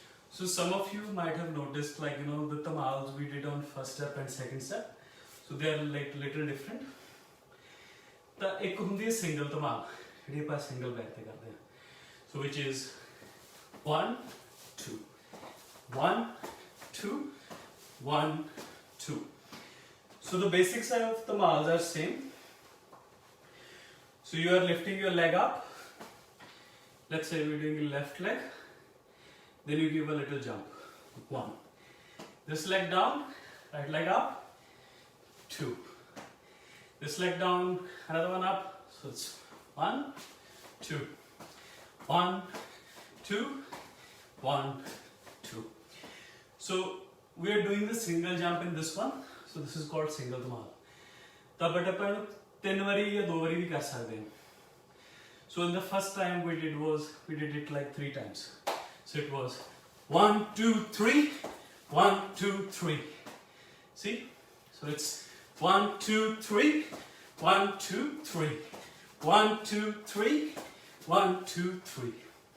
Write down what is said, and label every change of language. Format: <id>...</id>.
<en>So some of you might have noticed, like, you know, the tamals we did on first step and second step, so they are like little different.</en> <hi>The एक हुंदी है single tamal, ये पास single बैठते करते हैं.</hi> <en>So which is 1 2 1 2 1 2. So the basic side of tamals are same. So you are lifting your leg up. Let's say we're doing left leg. Then you give a little jump. 1. This leg down, right leg up. 2. This leg down, another one up. So it's 1 2 1 2 1 2. So we are doing the single jump in this one. So this is called single tamal.</en> <hi>तब अपन 3 बारी या 2 बारी भी कर सकते हैं.</hi> <en>So in the first time we did it like 3 times. So it was 1 2 3 1 2 3. See? So it's 1 2 3 1 2 3 1 2 3 1 2 3.</en>